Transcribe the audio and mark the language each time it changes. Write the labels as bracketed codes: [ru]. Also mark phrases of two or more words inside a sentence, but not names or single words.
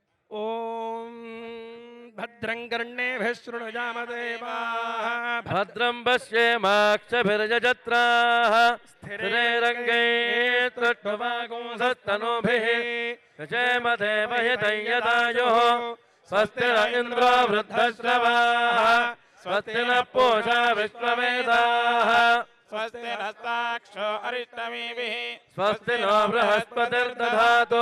[sa] ಓಂ ಭದ್ರಂ ಕರ್ಣೇಭಿಃ ಶೃಣುಯಾಮ ದೇವಾಃ ಭದ್ರಂ ಪಶ್ಯೇಮಾಕ್ಷಭಿರ್ಯಜತ್ರಾಃ ಸ್ಥಿರೈರಂಗೈಸ್ತುಷ್ಟ್ವಾಗುಂಸಸ್ತನೂಭಿः ಯಜೇಮ ದೇವಹಿತಯ್ಯದಾಯುಃ ಸ್ವಸ್ತಿ ನ ಇಂದ್ರೋ ವೃದ್ಧಶ್ರವಾः ಸ್ವಸ್ತಿ ನ ಪೂಷಾ ವಿಶ್ವವೇದಾಃ स्वस्ति नस्ताक्षो अरिष्टमीभिः स्वस्ति नो बृहस्पतिर्दधातु